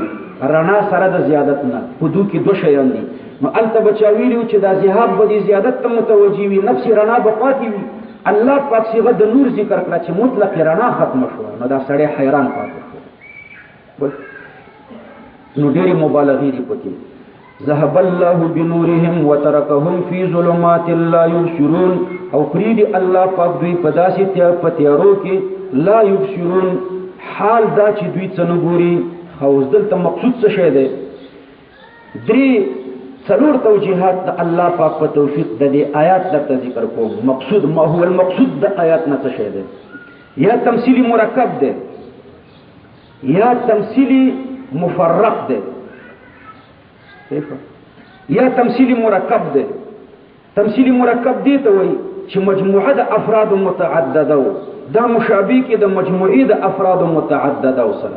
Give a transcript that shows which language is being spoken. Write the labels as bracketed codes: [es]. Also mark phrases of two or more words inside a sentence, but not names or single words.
[ps] رڼا سره د زیادت نه په دوه کې دوه شیان دي. نو الته بچا ویلو چې دا ذهاب به دي زیادت ته متوجي وي، نفس رڼا به پاتې وي. الله پاک صيغه د نور ذکر کړه چې مطلق رڼا ختم شو، نو دا سړی حیران پاتې شو. نو ډېری مبالغې دي پکې. [ar] ذهب الله بنورهم وتركهم في ظلمات لا يبصرون، [ps] او پریدي الله پاک دوی په داسې تیارو کې [ar] لا يبصرون، [ps] حال دا چې دوی څه نه ګوري. خو دلته مقصود څه شی دی؟ درې څلور توجیهات د الله پاک په توفیق د دې آیات درته ذکر کوم. مقصود [ar] ما هو المقصود [ps] د آیات نه څه شی دی؟ یا تمثیلی مرکب دی یا تمثیلی مفرق دی، یا تمثیلی مرکب دی. تمثیلی مرکب دی ته وایي چې مجموعه د افراد متعدده و، دا مشابه کې د مجموعې د افراد متعدده و سره.